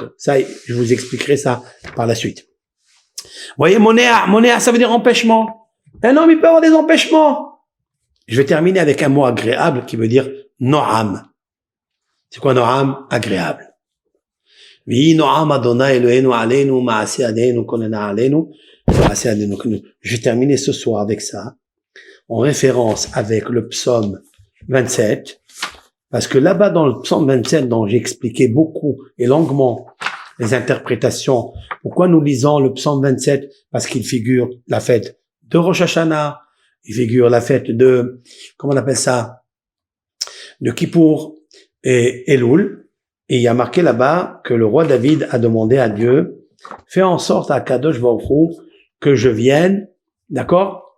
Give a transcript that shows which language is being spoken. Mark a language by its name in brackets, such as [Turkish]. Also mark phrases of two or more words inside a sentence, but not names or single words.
[French] Ça, je vous expliquerai ça par la suite. Vous voyez, monéa, ça veut dire empêchement. Un homme, il peut avoir des empêchements. Je vais terminer avec un mot agréable qui veut dire no'am. C'est quoi no'am? Agréable. Oui, [Hebrew] נועם אדני אלהינו עלינו מעשה ידינו כוננה עלינו. [French] Je vais terminer ce soir avec ça, en référence avec le psaume 27, parce que là-bas dans le psaume 27, dont j'ai expliqué beaucoup et longuement les interprétations, pourquoi nous lisons le psaume 27? Parce qu'il figure la fête de Rosh Hashanah, il figure la fête de, comment on appelle ça, de Kippour et Elul, et il y a marqué là-bas que le roi David a demandé à Dieu, fais en sorte à Kadosh Baruch Hu que je vienne, d'accord?